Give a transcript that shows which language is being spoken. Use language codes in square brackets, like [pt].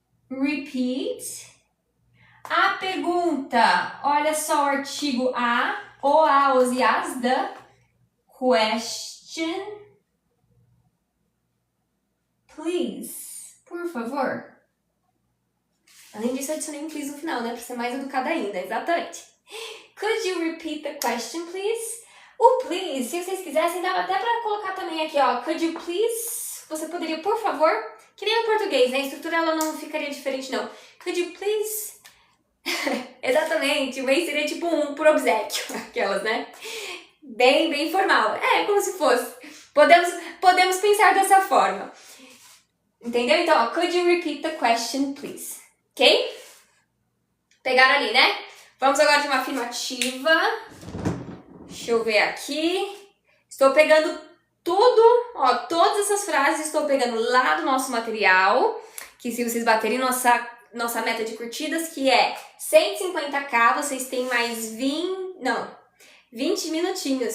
[pt] Repeat. A pergunta, olha só o artigo a, ou a, os e as, [en] the question. [pt] Please, por favor. Além disso, eu adicionei um please no final, né? Pra ser mais educada ainda, exatamente. [en] Could you repeat the question, please? [pt] O please, se vocês quisessem, dava até pra colocar também aqui, ó. [en] Could you please? [pt] Você poderia, por favor? Que nem no português, né? A estrutura ela não ficaria diferente, não. [en] Could you please? [pt] Exatamente, o bem seria tipo um por obséquio, aquelas, né? Bem formal. É, como se fosse. Podemos pensar dessa forma. Entendeu? Então, ó, [en] could you repeat the question, please? [pt] Ok? Pegaram ali, né? Vamos agora de uma afirmativa. Deixa eu ver aqui. Estou pegando tudo, ó, todas essas frases estou pegando lá do nosso material, que se vocês baterem nossa meta de curtidas, que é 150k, vocês têm mais 20 minutinhos.